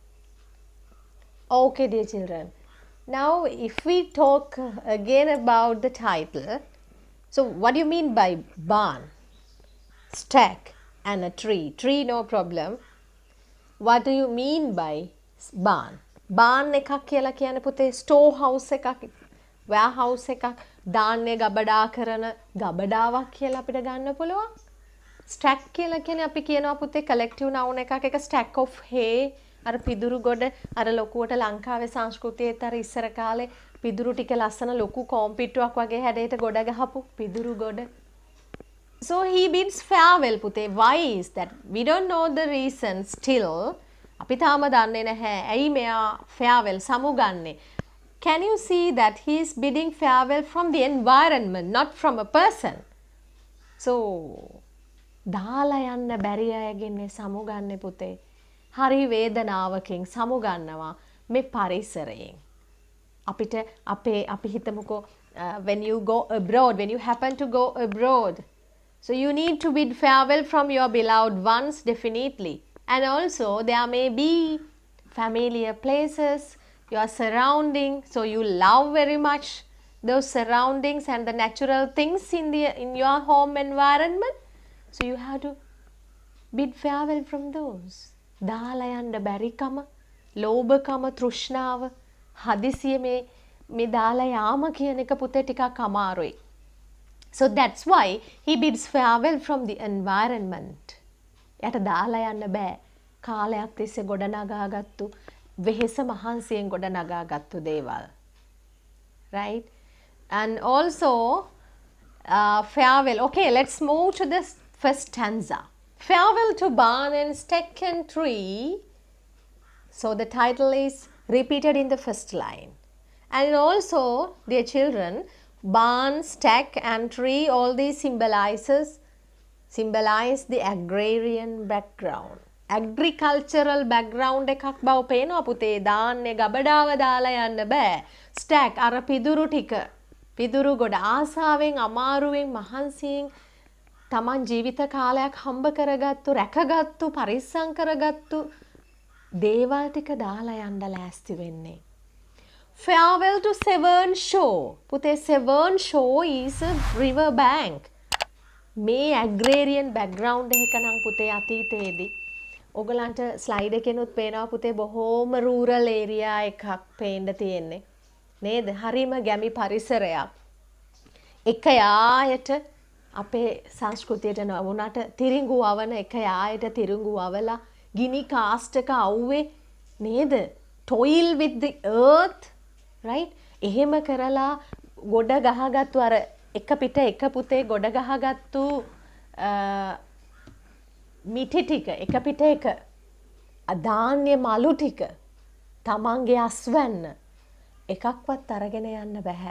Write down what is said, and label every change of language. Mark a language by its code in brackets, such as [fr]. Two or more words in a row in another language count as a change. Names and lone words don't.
[en] Okay, dear children. Now, if we talk again about the title, so what do you mean by barn, stack and a tree? Tree, no problem. What do you mean by barn? [si] Barn එකක් කියලා කියන්නේ පුතේ [en] store house [si] එකක්, warehouse එකක්, ධාන්‍ය ගබඩා කරන ගබඩාවක් කියලා අපිට ගන්න පුළුවන්. Stack කියලා කියන්නේ අපි කියනවා පුතේ [en] collective noun [si] එකක්, එක [en] stack of hay, [si] අර පිදුරු ගොඩ අර ලොකුවට ලංකාවේ සංස්කෘතියේත් අර ඉස්සර කාලේ පිදුරු ටික ලස්සන ලොකු කොම්පිටුවක් වගේ හැඩයට ගොඩ ගහපු පිදුරු ගොඩ. [en] So he bids farewell පුතේ. Why is that? We don't know the reason still. [si] අපි තාම දන්නේ නැහැ ඇයි මෙයා farewell සමුගන්නේ. [en] Can you see that he is bidding farewell from the environment, not from a person? [si] So දාලා යන්න බැරි අයගෙන් සමුගන්නේ පුතේ. හරි වේදනාවකින් සමුගන්නවා මේ පරිසරයෙන්. අපි හිතමුකෝ [en] when you go abroad, when you happen to go abroad, So you need to bid farewell from your beloved ones, definitely. And also there may be familiar places, your surrounding, so you love very much those surroundings and the natural things in your home environment. So you have to bid farewell from those. [si] දාලා යන්න බැරිකම, ලෝභකම, තෘෂ්ණාව, හදිසිය මේ දාලා යාම කියන එක පුතේ ටිකක් අමාරුයි. [en] So that's why he bids farewell from the environment. [si] යට දාලා යන්න බෑ. කාලයක් තිස්සේ ගොඩනගාගත්තු වෙහෙස මහන්සියෙන් ගොඩනගාගත්තු දේවල්. [en] Right? And also farewell. Okay, let's move to the first stanza. Farewell to barn and stack and tree. So the title is repeated in the first line. And also, dear children, barn, stack and tree, all these symbolize the agrarian background. Agricultural background [si] එකක් බව පේනවා පුතේ. දාන්නේ ගබඩාව දාලා යන්න බෑ. stack අර පිදුරු ටික. පිදුරු ගොඩ ආසාවෙන් අමාරුවෙන් මහන්සියෙන් තමන් ජීවිත කාලයක් හම්බ කරගත්තු, රැකගත්තු, පරිස්සම් කරගත්තු දේවල් ටික දාලා යන්න ලෑස්ති වෙන්නේ. [en] Farewell to Severn Shore. පුතේ Severn Shore is a river bank. [si] මේ [en] agrarian background [si] එක නම් පුතේ අතීතයේදී ඔයගලන්ට ස්ලයිඩ් එකෙනුත් පේනවා පුතේ බොහෝම [en] rural area [si] එකක් පේන්න තියෙන්නේ. නේද? හරිම ගැමි පරිසරයක්. එක යායට අපේ සංස්කෘතියට නොවුනට තිරිඟු අවන එක යායට තිරිඟු අවලා ගිනි කාස්ට් එක අවුවේ නේද? [en] toil with the earth, right? [si] එහෙම කරලා ගොඩ ගහගත්තු අර එක පිට එක පුතේ ගොඩ ගහගත්තු මිටි ටික එක පිට එක ධාන්‍ය මලු ටික තමන්ගේ අස්වැන්න එකක්වත් අරගෙන යන්න බෑ.